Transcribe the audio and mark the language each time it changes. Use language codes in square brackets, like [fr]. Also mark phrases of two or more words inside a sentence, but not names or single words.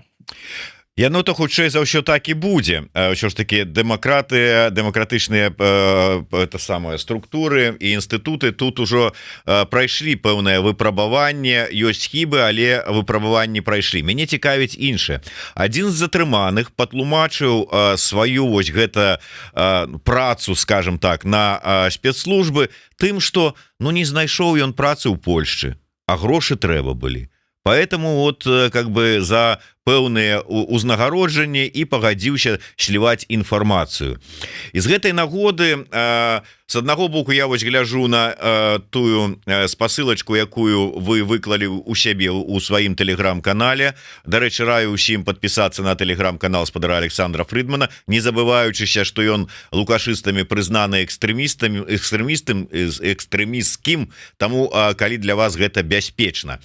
[be] Яно то хутчэй за ўсё так і будзе. Ўсё ж таки дэмакратычныя самыя структуры і інстытуты тут ужо прайшлі пэўнае выпрабаванне, ёсць хібы, але выпрабаванні прайшлі. Мяне цікавіць іншае. Адзін з затрыманых патлумачыў сваю вось гэта працу, скажем так, на спецслужбы тым, што ну не знайшоў ён працы ў Польшчы, а грошы трэба былі. [ru] Поэтому вот как бы [be] за пэўныя узнагароджанні і пагадзіўся сліваць інфармацыю. І з гэтай нагоды з аднаго боку я вось гляжу на тую спасылачку, якую вы выклалі у сябе у сваім тэлеграм-канале. Дарэчы, раю усім падпісацца на тэлеграм-канал спадара Александра Фрыдмана, не забываючыся, што ён лукашыстамі прызнаны экстрэмісцкім, таму калі для вас гэта бяспечна.